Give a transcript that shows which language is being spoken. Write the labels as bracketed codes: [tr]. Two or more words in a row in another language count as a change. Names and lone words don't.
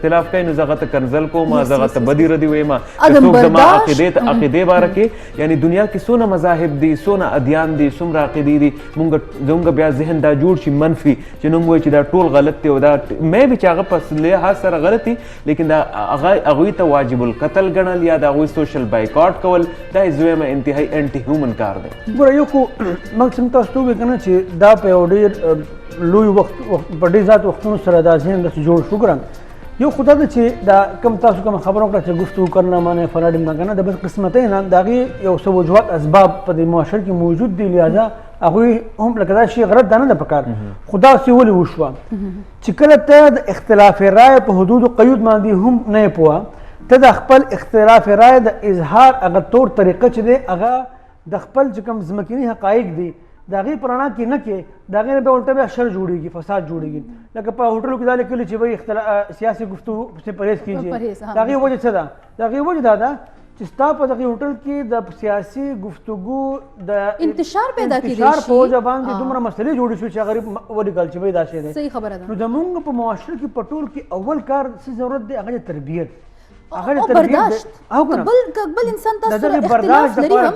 [ps] اختلاف کوي نو زه هغه ته کنزل کوم زه هغه ته بدي ردي وایم که څوک زما عقیدې باره کې یعنی دنیا کې څونه مذاهب دي څونه ادیان دي څومره عقیدې دي موږ بیا ذهن دا جوړ شي منفي چې نو موږ وایو چې دا ټول غلط دی او دا مې به چې هغه په لحاظ سره غلط دي لیکن دا هغوی ته واجب القتل ګڼل یا د هغوی سوشل بایکاټ کول دا یې زه وایم انتهایی [en] anti human [ps] کار دی ګوره یو خو مقصد تاسو ته ووایي که نه چې دا په یو ډېر لوی وخت په ډېر زیات وختونو سره دا ذهن داسې جوړ شو ګران یو خو دا ده چې دا کم تاسو کومه خبره وکړه چې گفتگو کرنا معنی فلا ډیمنا که نه د بدقسمتۍ نه د هغې یو څه وجوهات اسباب په دې معاشره کې موجود دي لہذا هغوی هم لکه دا شي غلط دا نه ده پکار خو داسې ولې وشوه چې کله ته د اختلاف رایې په حدودو قیود باندې هم نه یې پوهه ته د خپل اختلاف رایې د اظهار هغه طور طریقه چې دی هغه د خپل چې کوم ځمکني حقایق دي د هغې په رڼا کې نه کې د هغې نه بیا الټه بیا شر جوړېږي فساد جوړېږي لکه په هوټلو کې دا لیکلي چې [ur] بھائی سیاسي گفتگو سے پرهیز کیجیے [ps] د هغې وجه څه ده د هغې وجه دا ده چې ستا په دغې هوټل کې د سیاسي گفتگو د انتشار پیدا کېدی شي انتشار په وجه باندې دومره مسلې جوړې شوې چې هغه ولیکل چې بھائی دا شی دی صحیح خبره ده نو زمونږ په معاشره کې په ټول کې اول کار څه ضرورت دی هغه د تربیت او برداشت کبل انسان تاسو سره اختلاف لري هم